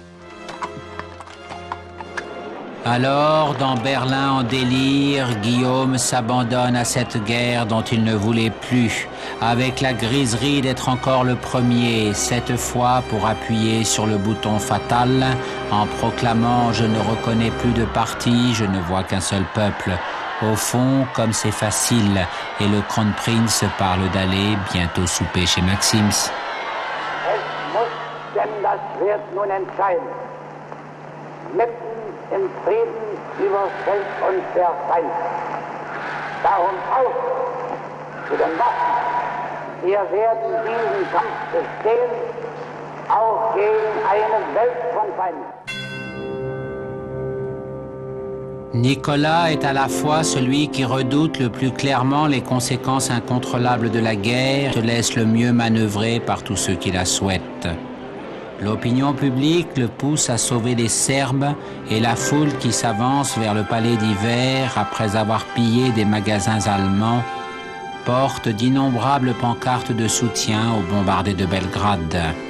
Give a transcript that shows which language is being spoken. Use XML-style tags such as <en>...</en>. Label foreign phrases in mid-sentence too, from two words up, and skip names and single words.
<fr>Alors, dans Berlin en délire, Guillaume s'abandonne à cette guerre dont il ne voulait plus, avec la griserie d'être encore le premier, cette fois pour appuyer sur le bouton fatal, en proclamant « Je ne reconnais plus de parti, je ne vois qu'un seul peuple ». Au fond, comme c'est facile, et le Kronprinz parle d'aller bientôt souper chez Maxims.</fr> <de>Es muss denn das Schwert nun entscheiden. Mitten im Frieden überfällt uns der Feind. Darum auf zu den Waffen. Wir werden diesen Kampf bestehen, auch gegen eine Welt von Feinden.</de> <fr>Nicolas est à la fois celui qui redoute le plus clairement les conséquences incontrôlables de la guerre et se laisse le mieux manœuvrer par tous ceux qui la souhaitent. L'opinion publique le pousse à sauver les Serbes et la foule qui s'avance vers le palais d'hiver après avoir pillé des magasins allemands porte d'innombrables pancartes de soutien aux bombardés de Belgrade.</fr>